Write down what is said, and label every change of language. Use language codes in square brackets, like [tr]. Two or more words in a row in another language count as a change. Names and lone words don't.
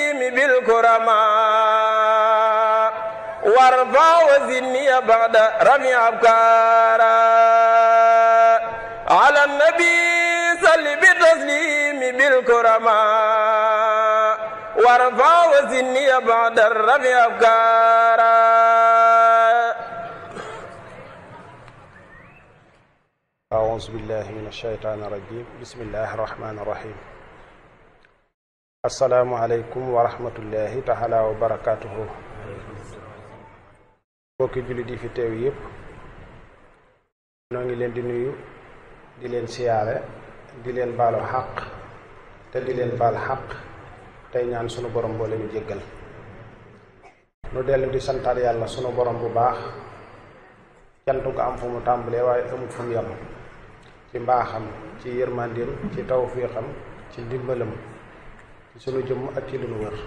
[ar] بالكرماء وارفع وزني بعد رفع أبكارا على النبي صل بتسليم بالكرماء وارفع وزني بعد الرفع أبكارا. أعوذ بالله من الشيطان الرجيم بسم الله الرحمن الرحيم. السلام عليكم ورحمة الله تعالى وبركاته. [wo] bokki jullit yi fi teew yépp noo ngi leen di nuyu di leen siyaare di leen baalu xaq te di leen baal xaq tey ñaan sunu borom boo leen jéggal. nu dellu di santaat yàlla sunu borom bu baax cant ko am fu mu tàmbalee waaye amul fu mu yem ci mbaaxam ci yërmandeem ci tawfiixam ci ndimbalam ci sunu jëmm ak ci lu nu wër.